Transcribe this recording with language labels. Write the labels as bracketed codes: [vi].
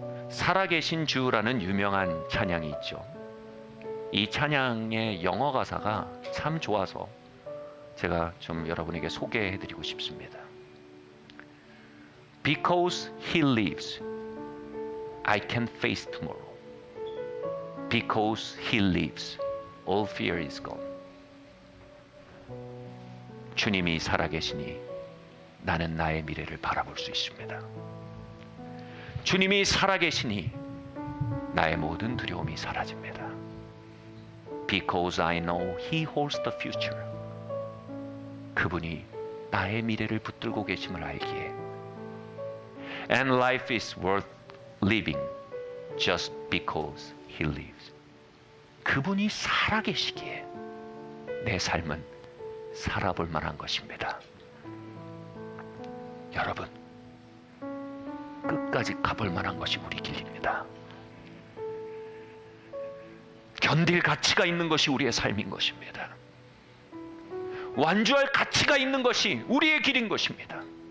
[ko] 살아계신 주라는 유명한 찬양이 있죠. 이 찬양의 영어 가사가 참 좋아서 제가 좀 여러분에게 소개해드리고 싶습니다. [en] Because he lives, I can face tomorrow. Because he lives, all fear is gone. [ko] 주님이 살아계시니 나는 나의 미래를 바라볼 수 있습니다. 주님이 살아계시니 나의 모든 두려움이 사라집니다. [en] Because I know He holds the future. [ko] 그분이 나의 미래를 붙들고 계심을 알기에 [en] And life is worth living just because He lives. [ko] 그분이 살아계시기에 내 삶은 살아볼 만한 것입니다. 여러분, 끝까지 가볼 만한 것이 우리 길입니다. 견딜 가치가 있는 것이 우리의 삶인 것입니다. 완주할 가치가 있는 것이 우리의 길인 것입니다.